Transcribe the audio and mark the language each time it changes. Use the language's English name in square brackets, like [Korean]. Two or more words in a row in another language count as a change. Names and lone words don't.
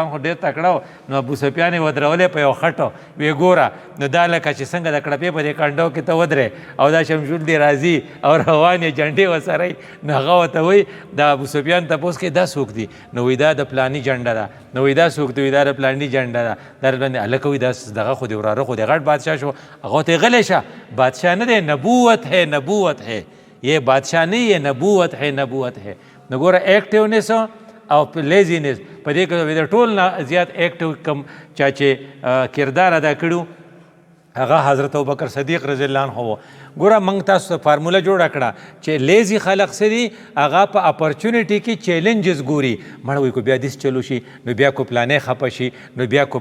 [Pashto] عنه ډېر تکړه و نو ابو سفیان یې ودرولی په یو خټو ویې ګوره نو دا لکه چې څنګه د کړپې په دې کنډو کې ته ودرې او دا شمشول دې راځي او روان یې جنډې ورسره نو هغه ورته وایي د ابو سفیان تپوس کوي دا څوک دي نو وایي دا د پلاني جنډه ده نو وایي دا څوک دی وایي دا د پلاني جنډه ده دا باندې هلکه وایي دا دغه خو دې وراره خو دې غټ بادشاه شو هغه ته غلی شه بادشاہ نه دی [Urdu] نبوت ہے یہ بادشاہ نہیں یہ نبوت ہے [Pashto] نو ګوره ایکټیونس او لیزینس په دې کې د ټول نه زیات ایکټیو کم چا چې کردار ادا کړو هغه حضرت ابوبکر صدیق رضی الله عنه و ګوره موږ تاسو ته فارموله جوړه کړه چې لیزي خلق څه دي هغه په اپرچونیټي کې چیلنجز ګوري مړه وایي کو بیا دس چلو شي نو بیا کو پلانې خفه شي نو بیا کو